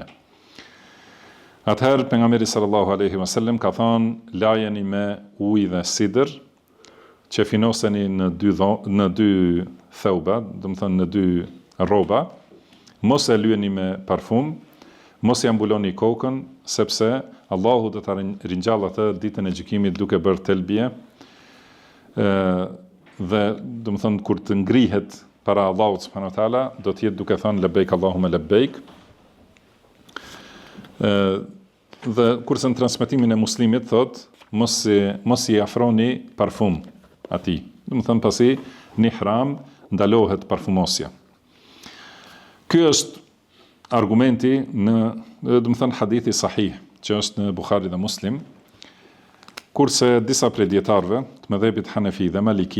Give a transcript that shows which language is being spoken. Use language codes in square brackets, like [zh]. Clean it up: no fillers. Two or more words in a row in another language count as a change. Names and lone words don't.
[sq] Atëherë pejgamberi [ar] صلى الله عليه وسلم [sq] ka thonë, lajeni me ujë dhe sidër, qefinoseni në 2 thauba, do të thënë në 2 rroba, mos e lyeni me parfum, mos ja mbuloni kokën, sepse Allahu do ta ringjall atë ditën e gjykimit duke bërë telbie, dhe do të thënë kur të ngrihet para Allahut [ar] سبحانه وتعالى, [sq] do të jetë duke thënë [ar] لبيك اللهم لبيك. [sq] Dhe kurse në transmetimin e Muslimit thot, mos i afroni parfum atij. Do të thënë pasi në ihram ndalohet parfumosja. Ky është argumenti në, do të thënë hadithi sahih, që është në Buhari dhe Muslim, kurse disa prej dietarëve të mëdhëpit Hanefi dhe Maliki